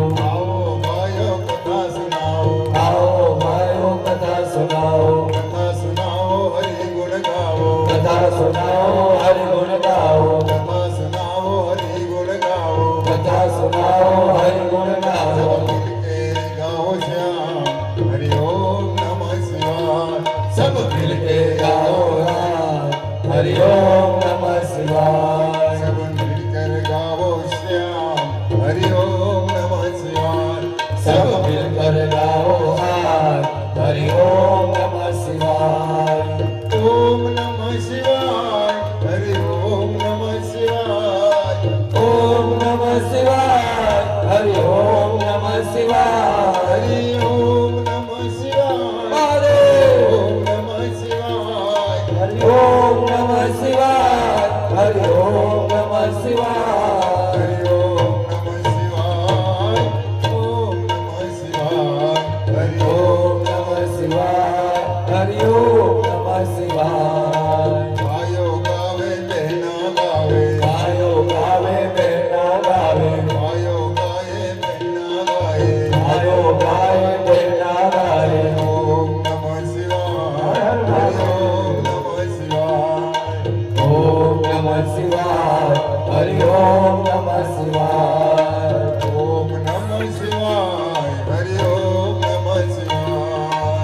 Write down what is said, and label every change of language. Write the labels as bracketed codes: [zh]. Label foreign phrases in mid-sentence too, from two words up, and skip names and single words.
[gu] આવો ભાઈઓ કથા સુનાવો, આવો ભાઈઓ કથા સુનાવો, કથા સુનાવો હરિ ગુણ ગાવો, કથા સુનાવો હરિ ગુણ ગાવો, કથા સુનાવો હરિ ગુણ ગાવો. કથા સુનાવો હરિ ગુણ ગાવો. [hi] सब मिलके गाओ श्याम, [sa] हरि ओम नमः शिवाय. [hi] सब मिलकर गाओ श्याम, [sa] हरि ओम नमः शिवाय. [hi] सब मिलकर गाओ श्याम, [sa] हरि ओम नमः शिवाय. ओम नमः शिवाय, हरि ओम नमः शिवाय. ओम नमः शिवाय, हरि ओम नमः शिवाय. हरि ओम नमः शिवाय. हरि ओम नमः शिवाय, हरि ओम नमः शिवाय. हरि ओम नमः शिवाय. ओम नमः शिवाय. हरि ओम नमः शिवाय, हरि ओम नमः शिवाय. [hi] भाइयों गावे बहना गावे, भाइयों गावे बहना गावे, भाइयों गाए बहना गाए, भाइयों गाए बहना गाए. [sa] ओम नमः शिवाय. हरि ओम नमः शिवाय. ओम नमः शिवाय, हरि ओम नमः शिवाय. ओम नमः शिवाय. हरि ओम नमः शिवाय.